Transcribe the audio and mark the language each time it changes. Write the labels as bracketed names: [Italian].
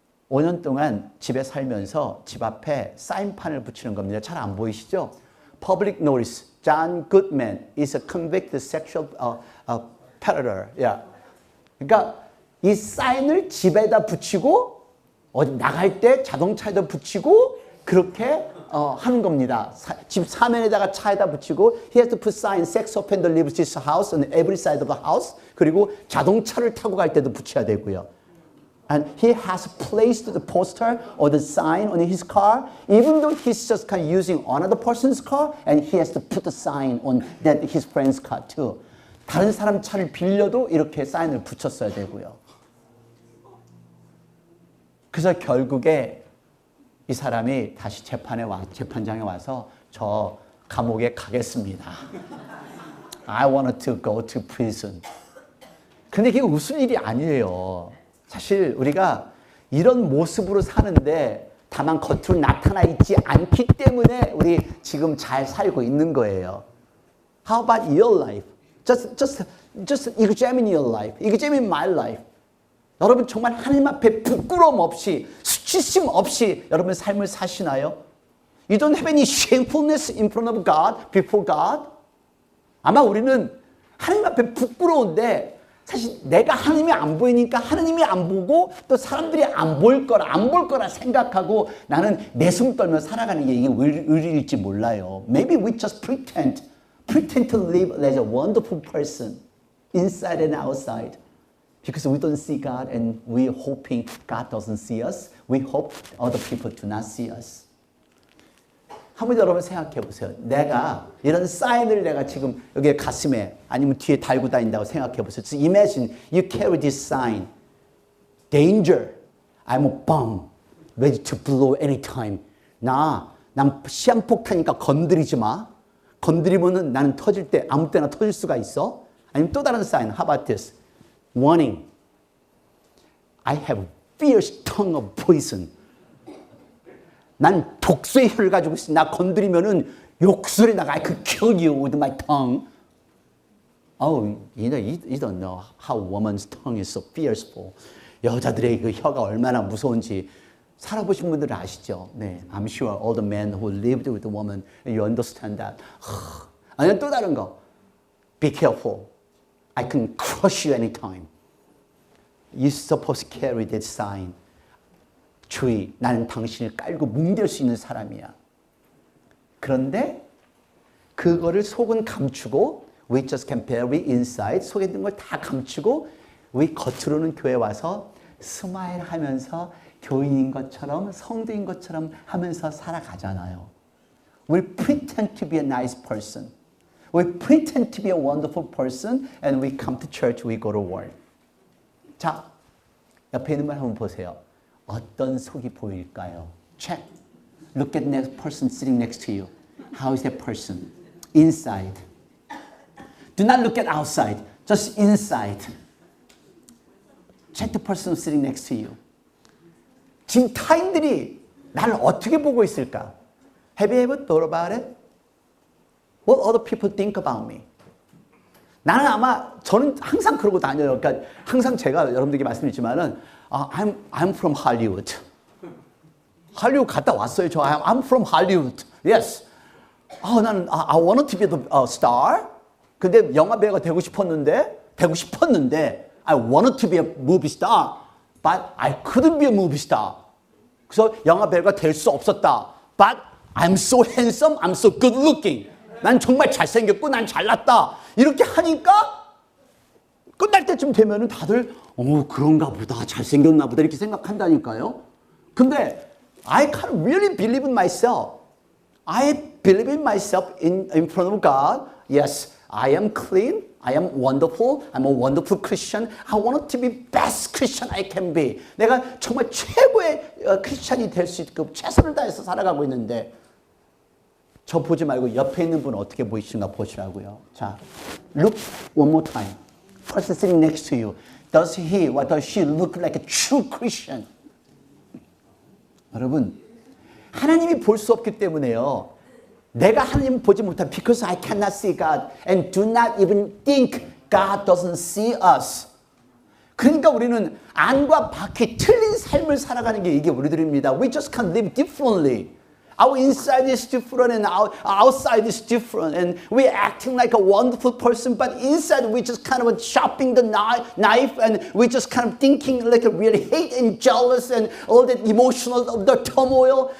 [Korean] 5년 동안 집에 살면서 집 앞에 사인판을 붙이는 겁니다. 잘 안 보이시죠? [English] Public notice. John Goodman is a convicted sexual predator. Yeah. [Korean] 그러니까 이 사인을 집에다 붙이고 어디 나갈 때 자동차에다 붙이고 그렇게 하는 겁니다. 집 사면에다가 차에다 붙이고 [English] he has to put sign sex offender leaves his house on every side of the house. [Korean] 그리고 자동차를 타고 갈 때도 붙여야 되고요. [English] And he has placed the poster or the sign on his car, even though he's just kind of using another person's car, and he has to put the sign on that his friend's car too. [Korean] 다른 사람 차를 빌려도 이렇게 사인을 붙였어야 되고요. 그래서 결국에 이 사람이 다시 재판장에 와서 저 감옥에 가겠습니다. [English] I wanted to go to prison. [Korean] 근데 이게 웃을 일이 아니에요. 사실 우리가 이런 모습으로 사는데 다만 겉으로 나타나 있지 않기 때문에 우리 지금 잘 살고 있는 거예요. [English] How about your life? Just examine your life. Examine my life. [Korean] 여러분 정말 하나님 앞에 부끄러움 없이 수치심 없이 여러분 삶을 사시나요? [English] You don't have any shamefulness in front of God, before God? [Korean] 아마 우리는 하나님 앞에 부끄러운데 사실 내가 하나님이 안 보이니까 하나님이 안 보고 또 사람들이 안 볼 거라 생각하고 나는 내숭 떨며 살아가는 게 이게 의리일지 몰라요. [English] Maybe we just pretend to live as a wonderful person inside and outside because we don't see God and we're hoping God doesn't see us. We hope other people do not see us. [Korean] 한번 여러분 생각해 보세요. 내가 이런 사인을 내가 지금 여기 가슴에 아니면 뒤에 달고 다닌다고 생각해 보세요. [English] So imagine you carry this sign. Danger. I'm a bomb. Ready to blow anytime. [Korean] 난 시한폭탄이니까 건드리지 마. 건드리면은 나는 터질 때 아무 때나 터질 수가 있어. 아니면 또 다른 사인. [English] How about this? Warning. I have fierce tongue of poison. [Korean] 난 독소의 혀를 가지고 있어. 나 건드리면은 욕설이 나가. [English] I could kill you with my tongue. Oh, you don't know how a woman's tongue is so fearful. [Korean] 여자들의 그 혀가 얼마나 무서운지 살아보신 분들은 아시죠? [English] 네, I'm sure all the men who lived with a woman, you understand that. [Korean] 아니면 또 다른 거. [English] Be careful. I can crush you anytime. You're supposed to carry that sign. [Korean] 주의, 나는 당신을 깔고 뭉갤 수 있는 사람이야. 그런데 그거를 속은 감추고 [English] we just can bury inside [Korean] 속에 있는 걸 다 감추고 we 겉으로는 교회 와서 스마일 하면서 교인인 것처럼 성도인 것처럼 하면서 살아가잖아요. [English] We pretend to be a nice person. We pretend to be a wonderful person and we come to church, we go to work. [Korean] 자, 옆에 있는 분 한번 보세요. 어떤 속이 보일까요? Check. [English] Look at the next person sitting next to you. How is that person? Inside. Do not look at outside. Just inside. Check the person sitting next to you. [Korean] 지금 타인들이 나를 어떻게 보고 있을까? [English] Have you ever thought about it? What other people think about me? [Korean] 나는 아마 저는 항상 그러고 다녀요. 그러니까 항상 제가 여러분들에게 말씀드리지만은 [English] I'm from Hollywood. [Korean] 할리우드 갔다 왔어요. 저 [English] I'm from Hollywood. Yes. 나는 I wanted to be the star. [Korean] 근데 영화 배우가 되고 싶었는데 [English] I wanted to be a movie star, but I couldn't be a movie star. [Korean] 그래서 영화 배우가 될 수 없었다. [English] But I'm so handsome, I'm so good looking. [Korean] 난 정말 잘생겼고 난 잘났다. 이렇게 하니까 끝날 때쯤 되면은 다들 그런가 보다 잘생겼나 보다 이렇게 생각한다니까요. [English] 근데 I can't really believe in myself. I believe in myself in front of God. Yes, I am clean. I am wonderful. I'm a wonderful Christian. I want to be best Christian I can be. [Korean] 내가 정말 최고의 크리스찬이 될 수 있고 최선을 다해서 살아가고 있는데 저 보지 말고 옆에 있는 분 어떻게 보이시는가 보시라고요. [English] 자, look one more time. Person sitting next to you. Does he or does she look like a true Christian? [Korean] 여러분, 하나님이 볼 수 없기 때문에요. 내가 하나님 보지 못한 [English] because I cannot see God and do not even think God doesn't see us. [Korean] 그러니까 우리는 안과 밖이 틀린 삶을 살아가는 게 이게 우리들입니다. [English] We just can't live differently. Our inside is different and our outside is different. And we're acting like a wonderful person, but inside we're just kind of sharpening the knife and we're just kind of thinking like a really hate and jealous and all that emotional, the turmoil.